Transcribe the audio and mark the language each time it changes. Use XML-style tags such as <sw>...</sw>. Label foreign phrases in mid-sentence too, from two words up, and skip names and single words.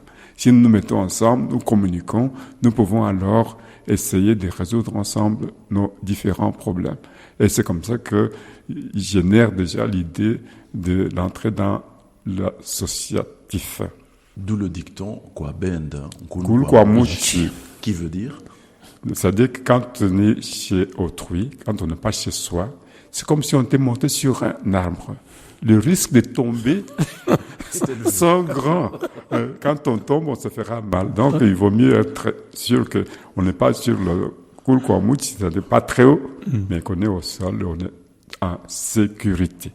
<fr>Si nous nous mettons ensemble, nous communiquons, nous pouvons alors essayer de résoudre ensemble nos différents problèmes. Et c'est comme ça que génère déjà l'idée de l'entrée dans l'associatif.</fr> <lua>D'où le dicton « Kwa bend, Kul kwa muchi »,</lua> <fr>qui veut dire? C'est-à-dire que quand on est chez autrui, quand on n'est pas chez soi, c'est comme si on était monté sur un arbre. Le risque de tomber sont grands. Quand on tombe, on se fera mal. Donc, il vaut mieux être sûr qu'on n'est pas sur le</fr> <lua>Kul kwa muchi,</lua> <fr>c'est-à-dire pas très haut, mais qu'on est au sol, on est en sécurité.</fr>